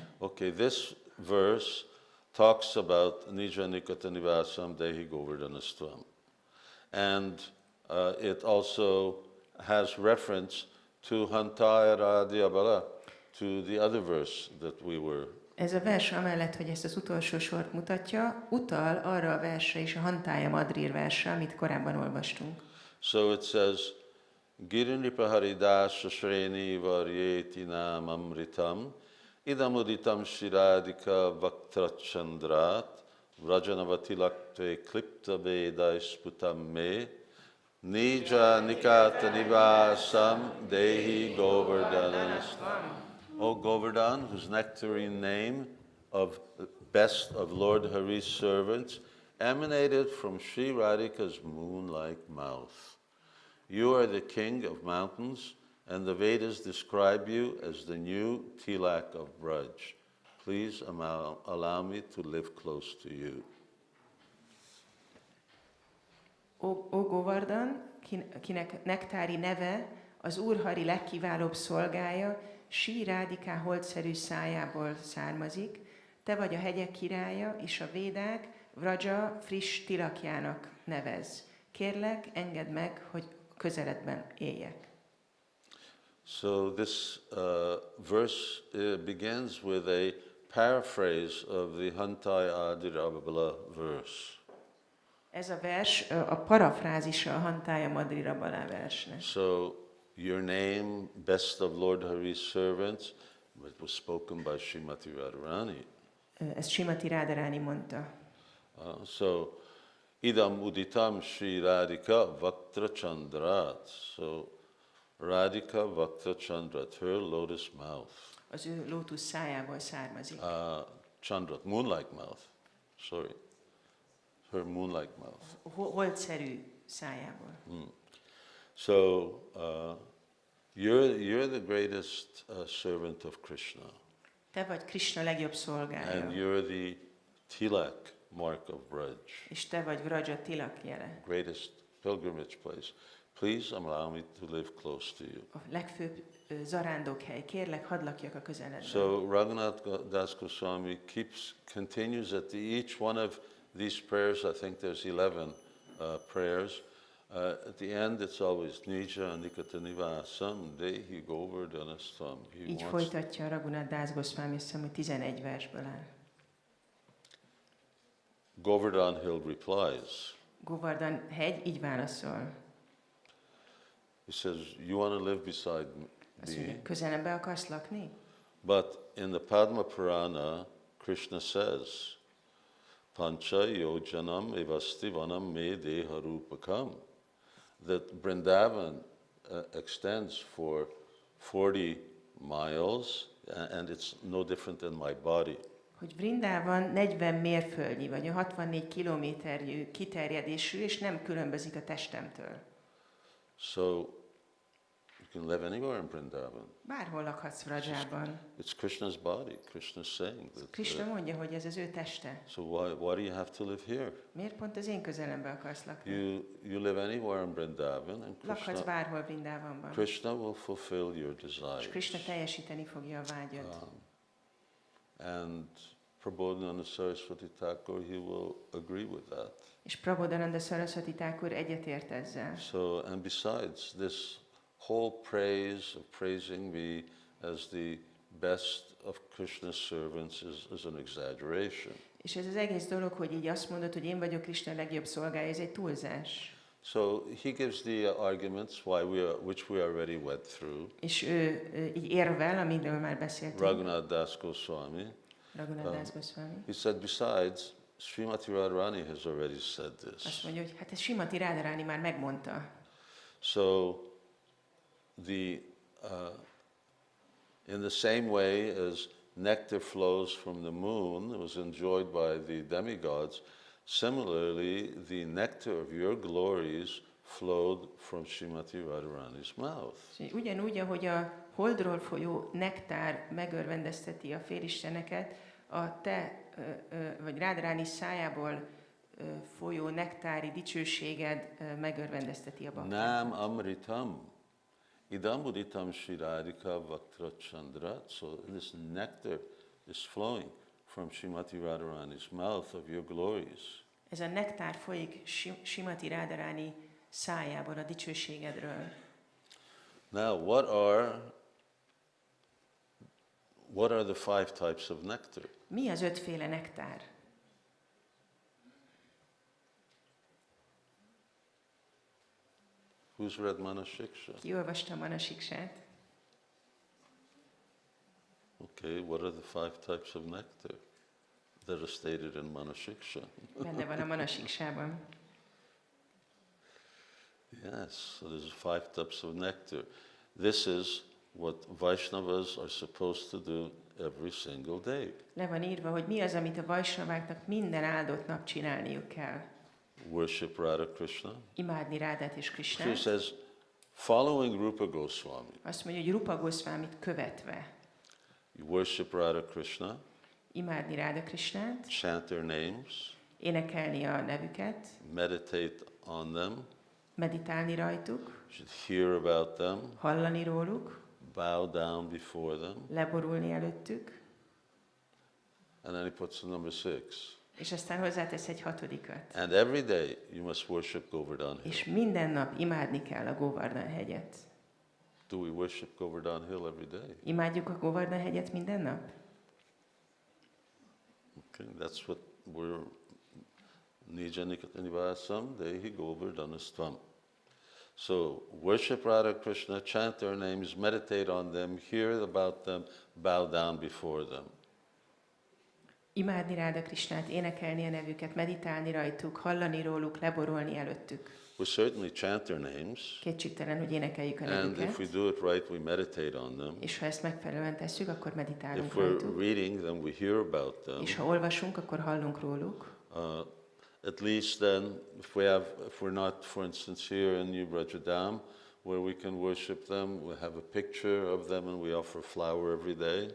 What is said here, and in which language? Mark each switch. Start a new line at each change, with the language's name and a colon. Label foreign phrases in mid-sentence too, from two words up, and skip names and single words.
English: Okay, this verse talks about
Sanskrit: Nija Nikata Nivasam Dehi Govardhanastvam.
English: And it also has reference to Hantaya Radhyabala, to the other verse that we were.
Hungarian: Ez a vers amellett, hogy ezt az utolsó sort mutatja, utal arra a versre és a Hantaya Madrir versre, amit korábban olvastunk.
English: So it says,
Sanskrit: Girinripa Haridasa Shreni Varyeti Nam Amritam Idamuditam Shiradika Vaktrachandrat Vraja-dhama Klipta Vedai Sputam Me Nija Nikata Nivasam Dehi Govardhanastam.
English: O Govardhan, whose nectarine name of best of Lord Hari's servants emanated from Sri Radhika's moon-like mouth. You are the king of mountains, and the Vedas describe you as the new tilak of Braj. Please allow me to live close to you.
Hungarian: O Govardhan, kinek nektári neve az Úr Hari legkiválóbb szolgája, Sri Radhika holdszerű szájából származik, te vagy a hegyek királya, és a védák Vraja friss tilakjának nevez. Kérlek, engedd meg, hogy közeledben éljek.
English: So this verse begins with a paraphrase of the Hantaya Adirabala verse.
Hungarian: Ez a vers a parafrázisa a Hantaya Madrirabala versnek.
English: So your name, best of Lord Hari's servants, it was spoken by Srimati Radharani.
Hungarian: Ezt Srimati Radharani mondta.
Sanskrit: So idam uditam Sri Radhika Vaktra Chandrat. So Radhika Vaktra Chandrat,
English: her lotus mouth.
Hungarian: Az ő lótusz szájából származik.
English: Chandrat, moon-like mouth. Sorry. Her moon-like mouth.
Hungarian: Holdszerű szájából.
English: So you're the greatest servant of Krishna.
Hungarian: Te vagy Krishna legjobb szolgája.
English: And you're the tilak mark of Braj.
Hungarian: És te vagy Vraja tilak jele.
English: Greatest pilgrimage place. Please allow me to live close to you.
Hungarian: A legfőbb zarándokhely. Kérlek, hadd lakjak a közeledben.
English: So Raghunath Das Goswami continues at each one of these prayers. I think there's 11 prayers. At the end, it's always
Sanskrit: Nija Nikata Nivasam Dehi Govardhanastam.
Hungarian: Így folytatja a Raghunath Das Goswami, azt hiszem, hogy 11 versből áll.
English: Govardhan Hill replies.
Hungarian: Govardhan hegy így válaszol.
English: He says, you want to live beside
Hungarian: Azt
English: me?
Hungarian: mondja, közelembe akarsz lakni?
English: But in the Padma Purana, Krishna says,
Sanskrit: Pancha yojanam evasti vanam me deha rupakam.
English: That Vrindavan extends for 40 miles, and it's no different than my body.
Hungarian: Hogy Vrindában 40 mérföldnyi, vagy a 64 kilométerjű kiterjedésű, és nem különbözik a testemtől.
English: So You can live anywhere in Vrindavan.
Hungarian: Bárhol lakhatsz Vrajában.
English: It's Krishna's body. Krishna's saying that.
Hungarian: Krishna mondja, hogy ez az ő teste.
English: So why do you have to live here?
Hungarian: Miért pont az én közelembe akarsz lakni?
English: You live anywhere in Vrindavan, and
Hungarian: Lakhatsz bárhol Vrindavanban.
English: Krishna will fulfill your desires.
Hungarian: És Krishna teljesíteni fogja a vágyat.
English: And Prabodhananda Saraswati Thakur, he will agree with that.
Hungarian: És Prabodhananda Saraswati Thakur egyetért ezzel.
English: So, and besides, this whole praise of praising me as the best of Krishna's servants is an exaggeration.
Hungarian: És ez az egész dolog, hogy így azt mondod, hogy én vagyok Krishna legjobb szolgája, ez egy túlzás.
English: So he gives the arguments which we already went through.
Hungarian: És ő így érvel, amiről már beszéltünk.
English: Raghunath Das Goswami.
Hungarian: Raghunath Das Goswami.
English: He said, besides, Srimati Radharani has already said this.
Hungarian: Azt mondja, hogy hát ez Srimati Radharani már megmondta.
English: So, in the same way as nectar flows from the moon, it was enjoyed by the demigods, similarly, the nectar of your glories flowed from Srimati Radharani's mouth.
Hungarian: Ugyanúgy, ahogy a holdról folyó nektár megörvendezteti a félisteneket, a te, vagy Radharani szájából folyó nektári dicsőséged megörvendezteti a baktákat.
Sanskrit: Nam amritam, idam uditam Shri Radhika Vaktra Chandra.
English: So this nectar is flowing from Srimati Radharani's mouth of your glories.
Hungarian: Ez a nektár folyik Srimati Radharani szájából a dicsőségedről.
English: Now, what are the five types of nectar?
Hungarian: Mi az ötféle nektár?
English: Who's read Manasiksha?
Hungarian: Ki olvasta Manasiksát?
English: Okay, what are the five types of nectar that are stated in Manasiksha?
Hungarian: Benne van a Manasiksában.
English: Yes, so there's five types of nectar. This is what Vaishnavas are supposed to do every single day.
Hungarian: Le van írva, hogy mi az, amit a Vaisnaváknak minden áldott nap csinálniuk kell.
English: Worship Radha Krishna.
Hungarian: Imádni Rádát és
English: She
Hungarian: Krisnát.
English: says, following Rupa Goswami.
Hungarian: Azt mondja, hogy Rupa Goswamit követve.
English: You worship Radha Krishna.
Hungarian: Imádni Ráda Krisnát.
English: Chant their names.
Hungarian: Énekelni a nevüket.
English: Meditate on them.
Hungarian: Meditálni rajtuk.
English: You should hear about them.
Hungarian: Hallani róluk.
English: Bow down before them.
Hungarian: Leborulni előttük.
English: And then he puts the number 6.
Hungarian: És aztán hozzátesz egy hatodikat.
English: And every day you must worship Govardhana
Hungarian: És
English: Hill.
Hungarian: minden nap imádni kell a Govardhana hegyet.
English: Do we worship Govardhana Hill every day?
Hungarian: Imádjuk a Govardhana hegyet minden nap?
English: Okay, that's what we're
Sanskrit: Nijanikatanivaasam Dehi Govardhanastvam.
English: So worship Radha Krishna, chant their names, meditate on them, hear about them, bow down before them.
Hungarian: Imádni Ráda Krisnát, énekelni a nevüket, meditálni rajtuk, hallani róluk, leborolni előttük.
English: We certainly chant their names,
Hungarian: Kétségtelen, hogy énekeljük a
English: and if
Hungarian: nevüket,
English: we do it right, we meditate on them.
Hungarian: és ha ezt megfelelően tesszük, akkor meditálunk
English: If we're
Hungarian: rajtuk.
English: reading them, we hear about them.
Hungarian: És ha olvasunk, akkor hallunk róluk.
English: At least then, if we're not, for instance, here in New Vraja-dhama, where we can worship them, we have a picture of them and we offer flower every day.